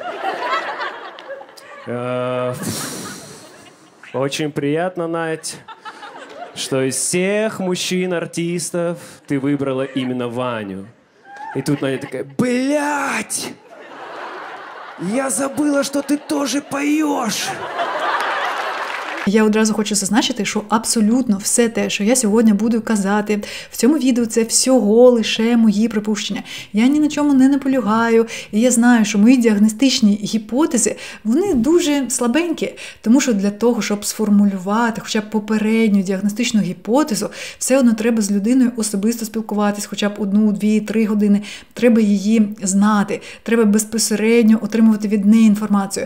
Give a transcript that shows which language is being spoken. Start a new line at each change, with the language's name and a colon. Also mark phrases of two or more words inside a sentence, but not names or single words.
Russian: Очень приятно, Надь, что из всех мужчин-артистов ты выбрала именно Ваню. И тут Надя такая: «Блядь! Я забыла, что ты тоже поешь!»
Ukrainian: Я одразу хочу зазначити, що абсолютно все те, що я сьогодні буду казати в цьому відео, це всього лише мої припущення. Я ні на чому не наполягаю, і я знаю, що мої діагностичні гіпотези, вони дуже слабенькі, тому що для того, щоб сформулювати хоча б попередню діагностичну гіпотезу, все одно треба з людиною особисто спілкуватись, хоча б 1, 2, 3 години, треба її знати, треба безпосередньо отримувати від неї інформацію.